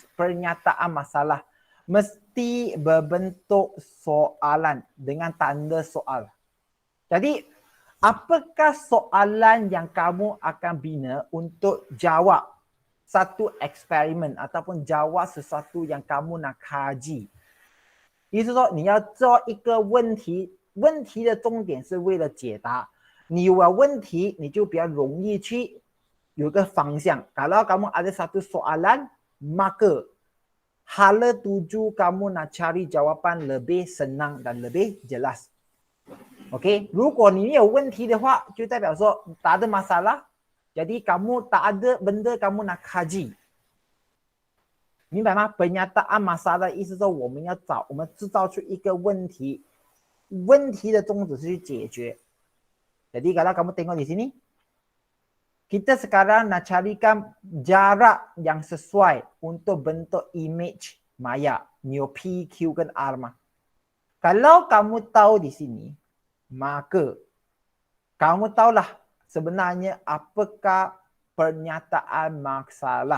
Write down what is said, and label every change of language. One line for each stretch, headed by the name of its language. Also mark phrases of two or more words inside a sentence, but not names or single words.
Malay: Pernyataan masalah mesti berbentuk soalan dengan tanda soal. Jadi, apakah soalan yang kamu akan bina untuk jawab satu eksperimen ataupun jawab sesuatu yang kamu nak kaji？
Chinese: 意思说你要做一个问题，问题的重点是为了解答。你有了问题，你就比较容易去有个方向。
Malay: Kalau kamu ada satu soalan, maka hala tuju kamu nak cari jawapan lebih senang dan lebih jelas. OK，
Chinese: 如果你有问题的话，就代表说
Malay: tak ada masalah。jadi kamu tak ada benda kamu nak kaji。
Chinese: 明白吗？
Malay: Pernyataan masalah
Chinese: 意思说我们制造出一个问题，问题的宗旨是去解决。
Malay: Jadi kalau kamu tengok di sini, kita sekarang nak carikan jarak yang sesuai untuk bentuk image maya, neo P, Q dan R mah. Kalau kamu tahu di sini, maka kamu tahulah sebenarnya apakah pernyataan masalah.